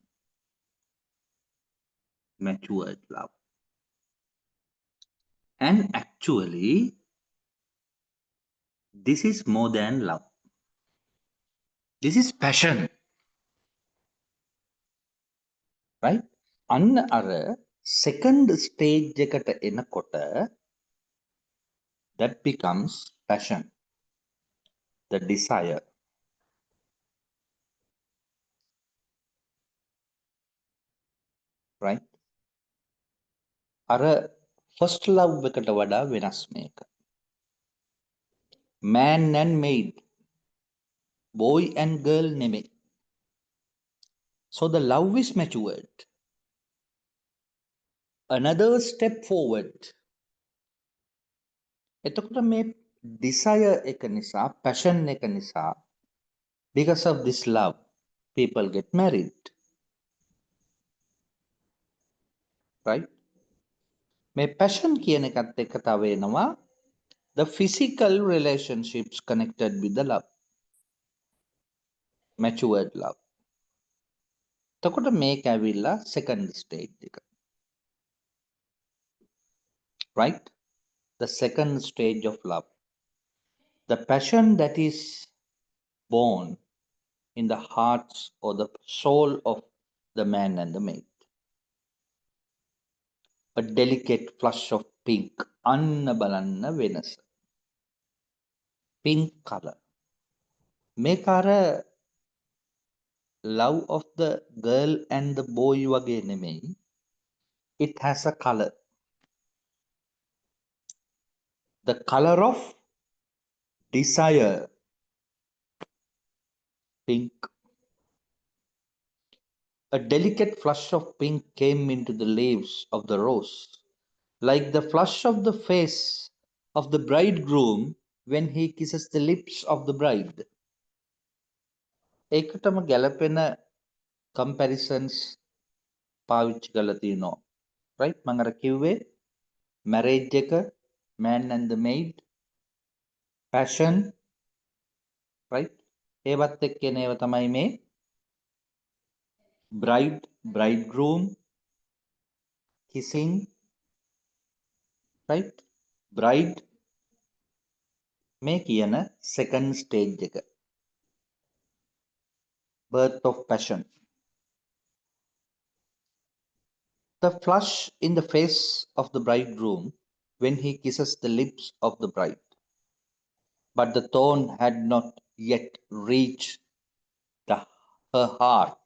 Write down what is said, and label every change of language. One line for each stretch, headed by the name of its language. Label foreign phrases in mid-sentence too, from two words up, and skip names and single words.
English: Matured love. And actually, this is more than love. This is passion. Right?
Sinhala: අන්න අර
English: second stage
Sinhala: එකට එනකොට
English: that becomes passion, the desire. Right?
Sinhala: අර
English: first love
Sinhala: එකට වඩා වෙනස් මේක.
English: Man and maid. boy and girl neme. So the love is matured. Another step forward.
Sinhala: එතකොට මේ desire එක නිසා, passion එක නිසා,
English: because of this love, people get married. Right?
Sinhala: මේ passion කියන එකත් එක්ක තව එනවා
English: the physical relationships connected with the love. Matured love.
Sinhala: එතකොට මේක ඇවිල්ලා
English: second stage
Sinhala: එක.
English: Right? The second stage of love. The passion that is born in the hearts or the soul of the man and the maid. A delicate flush of pink.
Sinhala: අන්න බලන්න වෙනස.
English: Pink color.
Sinhala: මේක අර
English: love of the girl and the boy
Sinhala: වගේ නෙමෙයි.
English: It has a color. The color of desire. Pink. A delicate flush of pink came into the leaves of the rose, like the flush of the face of the bridegroom when he kisses the lips of the bride.
Sinhala: ඒකටම ගැලපෙන comparisons පාවිච්චි කරලා තියෙනවා. Right? මම අර කිව්වේ marriage එක,
English: man and the maid, passion, right?
Sinhala: ඒවත් එක්ක එන ඒවා තමයි මේ
English: bride, bridegroom, kissing, right?
Sinhala: Bride මේ කියන
English: second stage
Sinhala: එක.
English: Birth of passion. The flush in the face of the bridegroom when he kisses the lips of the bride. But the thorn had not yet reached her heart.